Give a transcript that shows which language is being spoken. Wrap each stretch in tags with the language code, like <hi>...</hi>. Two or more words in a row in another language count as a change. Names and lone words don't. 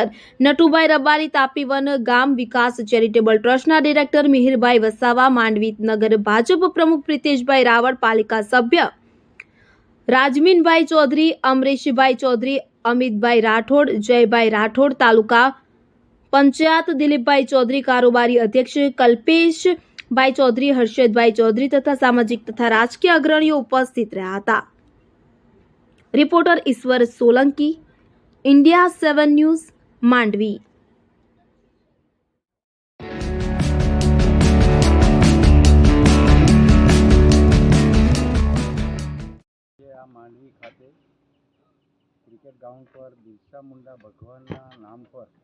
<gu>નટુભાઈ રબારી, તાપી વન ગામ વિકાસ ચેરિટેબલ ટ્રસ્ટના ડિરેક્ટર મિહિરભાઈ વસાવા, માંડવી નગર ભાજપ પ્રમુખ પ્રિતેશભાઈ રાવળ, પાલિકા સભ્ય રાજમીનભાઈ ચૌધરી, અમરીશભાઈ ચૌધરી, અમિતભાઈ રાઠોડ, જયભાઈ રાઠોડ, તાલુકા પંચાયત દિલીપભાઈ ચૌધરી, કારોબારી અધ્યક્ષ કલ્પેશભાઈ ચૌધરી, હર્ષદભાઈ ચૌધરી તથા સામાજિક તથા રાજકીય અગ્રણીઓ ઉપસ્થિત રહ્યા હતા।</gu> <hi>रिपोर्टर ईश्वर सोलंकी, इंडिया 7 न्यूज़, मांडवी। मांडवी खाते क्रिकेट ग्राउंड पर बिरसा मुंडा भगवानना नाम पर</hi>